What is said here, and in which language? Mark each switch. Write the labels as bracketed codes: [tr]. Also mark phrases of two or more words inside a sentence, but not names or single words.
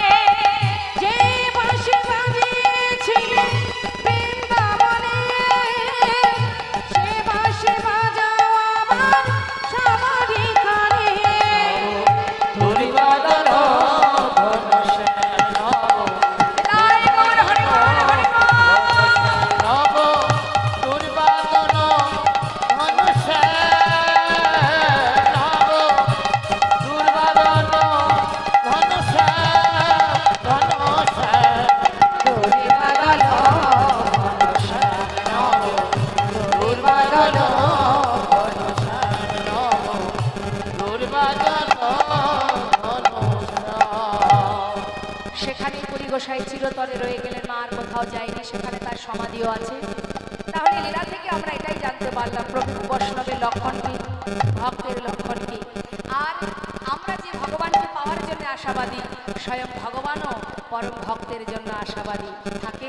[bn] যে বাঁশি বাজিয়েছিলেন বৃন্দাবনে সে বাঁশি বাজাও আবার সবারই কানে দুর্বাদন ঘনশ্যাম নব হরি বল, হরি বল, হরি বল। নব দুর্বাদন ঘনশ্যাম নব দুর্বাদন ঘনশ্যাম ঘনশ্যাম দুর্বাদন ঘনশ্যাম নব দুর্বাদন ঘনশ্যাম নব দুর্বাদন ঘনশ্যাম সেখানেই পুরী গোসাই চিরতরে রয়ে গেলেন, মা আর কোথাও যায়নি, সেখানে তার সমাধিও আছে। তাহলে লীলা থেকে আমরা এটাই জানতে পারলাম প্রভু বৈষ্ণবের লক্ষণ কি, ভক্তের লক্ষণ কি। আর আমরা যে ভগবানকে পাওয়ার জন্য আশাবাদী, স্বয়ং ভগবানও পরম ভক্তের জন্য আশাবাদী থাকেন।